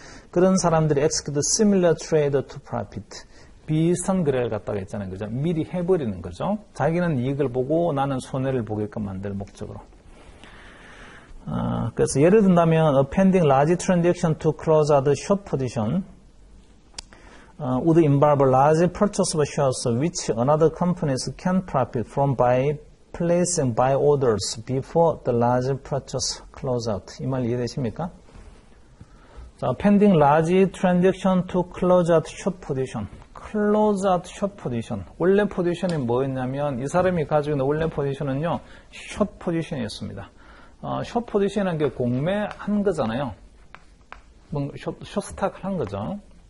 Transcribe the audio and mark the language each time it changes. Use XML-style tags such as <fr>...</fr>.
<ko>그런 사람들이</ko> <en>execute similar trade to profit.</en> <ko>비슷한 거래를 갖다가 있잖아요. 그죠? 미리 해버리는 거죠. 자기는 이익을 보고 나는 손해를 보게끔 만들 목적으로. 그래서</ko> <en>예를 든다면, pending large transaction to close out the short position would involve a large purchase of shares which another companies can profit from by placing buy orders before the large purchase close out.</en> <ko>이 말 이해되십니까? 자,</ko> <en>pending large transaction to close out short position. close out short position.</en> <ko>원래 포지션이 뭐였냐면 이 사람이 가지고 있는 원래 포지션은요, short 포지션이었습니다. short 포지션이라는 게 공매한 거잖아요. short 스탁을 한 거죠.</ko>